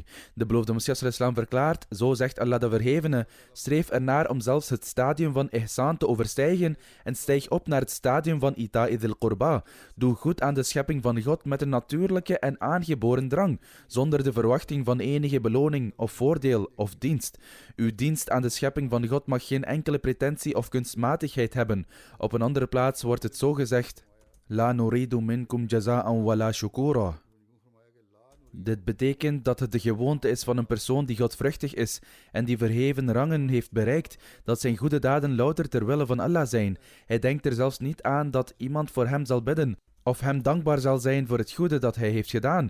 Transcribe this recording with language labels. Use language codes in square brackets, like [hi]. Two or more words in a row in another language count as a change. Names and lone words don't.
[nl] De beloofde Messias ﷺ verklaart: zo zegt Allah de Verhevene: streef ernaar om zelfs het stadium van ihsan te overstijgen en stijg op naar het stadium van [ar] إيتاء ذي القربى. [nl] Doe goed aan de schepping van God met een natuurlijke en aangeboren drang, zonder de verwachting van enige beloning of voordeel of dienst. Uw dienst aan de schepping van God mag geen enkele pretentie of kunstmatigheid hebben. Op een andere plaats wordt het zo gezegd: [ar] لا نريد منكم جزاء ولا شكورا. [nl] Dit betekent dat het de gewoonte is van een persoon die godvruchtig is en die verheven rangen heeft bereikt, dat zijn goede daden louter ter wille van Allah zijn. Hij denkt er zelfs niet aan dat iemand voor hem zal bidden of hem dankbaar zal zijn voor het goede dat hij heeft gedaan.